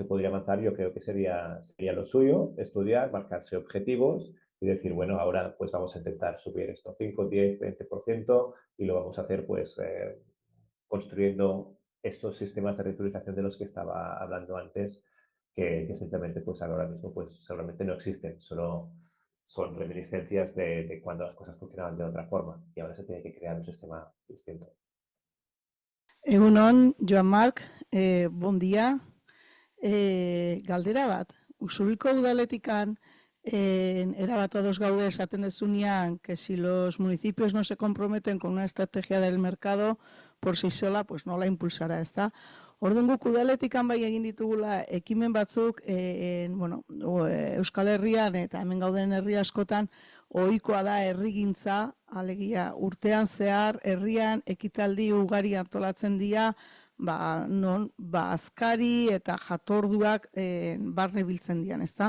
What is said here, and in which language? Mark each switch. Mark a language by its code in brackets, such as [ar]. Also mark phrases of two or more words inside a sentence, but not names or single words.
[es] podría avanzar, yo creo que sería lo suyo, estudiar, marcarse objetivos y decir, bueno, ahora pues vamos a intentar subir esto 5, 10, 20% y lo vamos a hacer pues construyendo estos sistemas de reutilización de los que estaba hablando antes, que simplemente pues ahora mismo pues seguramente no existen, solo son reminiscencias de cuando las cosas funcionaban de otra forma y ahora se tiene que crear un sistema distinto. [ca] Egunon, Joan Marc, bon dia. [eu] Galdera bat, Usurbilko udaletikan erabat ados gaude esaten dezunean [es] que si los municipios no se comprometen con una estrategia del mercado por sí sola, pues no la impulsará, [eu] ezta? Orduan guk udaletikan bai egin ditugula ekimen batzuk, Euskal Herrian eta hemen gauden herri askotan ohikoa da herrigintza, alegia urtean zehar herrian ekitaldi ugari antolatzen dira, non azkari eta jatorduak barne biltzen dian, ezta?